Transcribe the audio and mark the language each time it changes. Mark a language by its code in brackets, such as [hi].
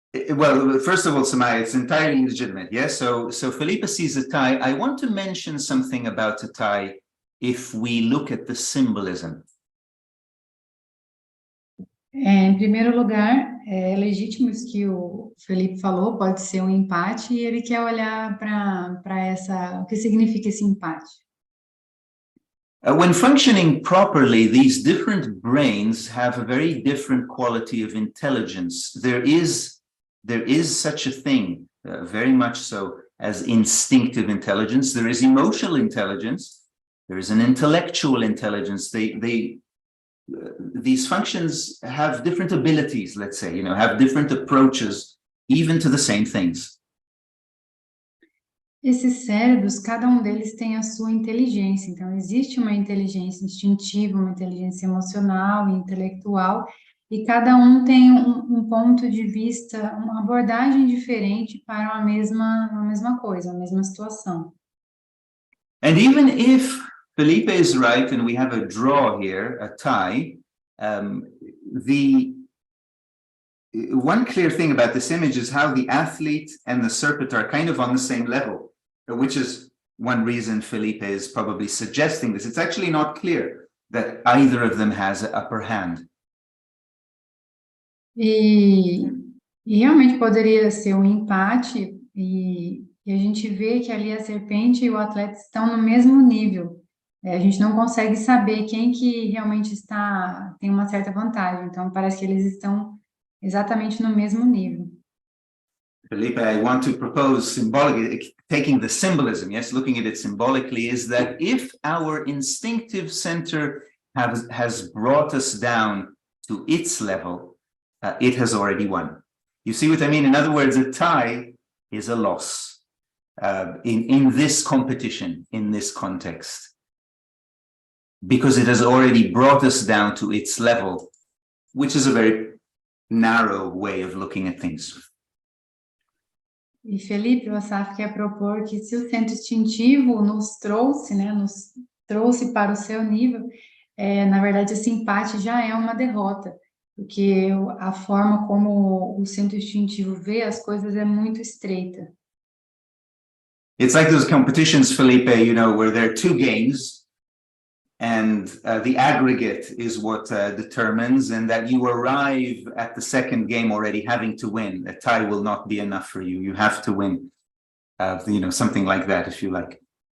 [en] Well, first of all, Samaya, it's entirely legitimate. Yes. So Felipe sees a tie. I want to mention something about a tie if we look at the symbolism. [pt] Em primeiro lugar, é legítimo isso que o Felipe falou, pode ser um empate, e ele quer olhar para o que significa esse empate. [en] When functioning properly, these different brains have a very different quality of intelligence. There is such a thing, very much so, as instinctive intelligence. There is emotional intelligence. There is an intellectual intelligence. These functions have different abilities, let's say, have different approaches, even to the same things. [pt] Esses cérebros, cada um deles tem a sua inteligência. Então, existe uma inteligência instintiva, uma inteligência emocional e intelectual, e cada um tem um ponto de vista, uma abordagem diferente para a mesma coisa, a mesma situação. [en] And even if Felipe is right and we have a draw here, a tie, the one clear thing about this image is how the athlete and the serpent are kind of on the same level, which is one reason Felipe is probably suggesting this. It's actually not clear that either of them has an upper hand. [pt] E realmente poderia ser um empate, e a gente vê que ali a serpente e o atleta estão no mesmo nível. A gente não consegue saber quem que realmente tem uma certa vantagem, então parece que eles estão exatamente no mesmo nível. [en] Felipe, I want to propose symbolically, taking the symbolism, yes, looking at it symbolically, is that if our instinctive center has brought us down to its level, it has already won. You see what I mean? In other words, a tie is a loss in this competition, in this context, because it has already brought us down to its level, which is a very narrow way of looking at things. [pt] E Felipe, o Asaf quer propor que se o centro instintivo nos trouxe para o seu nível, na verdade esse empate já é uma derrota, porque a forma como o centro instintivo vê as coisas é muito estreita. [en] It's like those competitions, Felipe, you know, where there are two games and the aggregate is what determines, and that you arrive at the second game already having to win. A tie will not be enough for you. You have to win, you know, something like that, if you like.